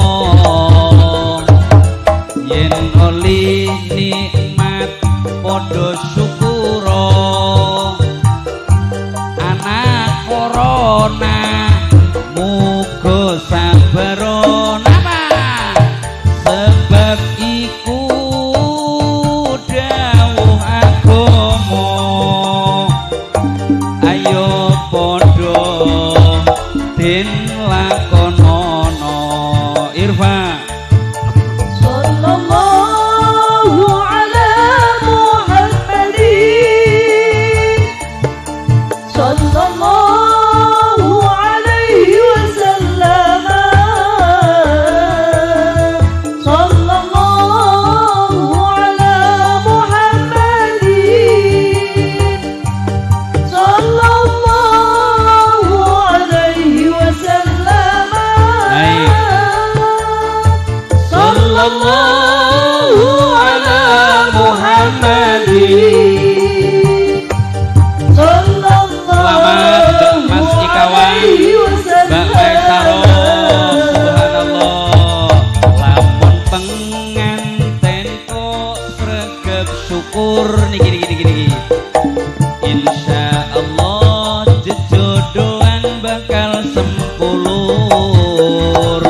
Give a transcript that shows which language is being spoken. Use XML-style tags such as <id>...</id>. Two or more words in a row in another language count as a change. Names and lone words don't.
<jv>Yen oli nikmat podo syukuro, anak corona muga sabaro napa, sebab iku dawuh agama. Ayo padha den lakonono Irfan.</jv> <ar>صلى الله على محمد. صلى الله عليه وسلم. صلى الله على محمد. صلى الله عليه وسلم. Baik. صلى الله على محمد.</ar> <id>Selamat untuk Mas Ikawan, Mbak Maisaro. Subhanallah.</id> <jv>Lamun penganten kok sregep syukur niki.</jv> <ar>إن شاء الله</ar> <jv>jejodohan bakal sempulur.</jv>